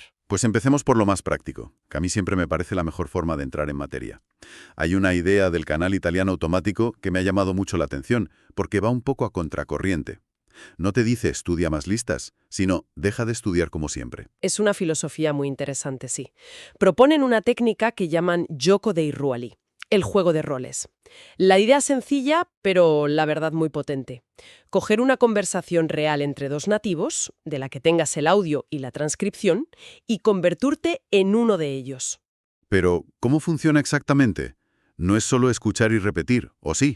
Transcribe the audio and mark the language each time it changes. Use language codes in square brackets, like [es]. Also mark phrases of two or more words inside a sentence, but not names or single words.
[es] Pues empecemos por lo más práctico, que a mí siempre me parece la mejor forma de entrar en materia. Hay una idea del canal italiano automático que me ha llamado mucho la atención, porque va un poco a contracorriente. No te dice estudia más listas, sino deja de estudiar como siempre. Es una filosofía muy interesante, sí. Proponen una técnica que llaman [it] gioco dei ruoli, [es] el juego de roles. La idea es sencilla, pero la verdad muy potente. Coger una conversación real entre dos nativos, de la que tengas el audio y la transcripción, y convertirte en uno de ellos. Pero, ¿cómo funciona exactamente? No es solo escuchar y repetir, ¿o sí?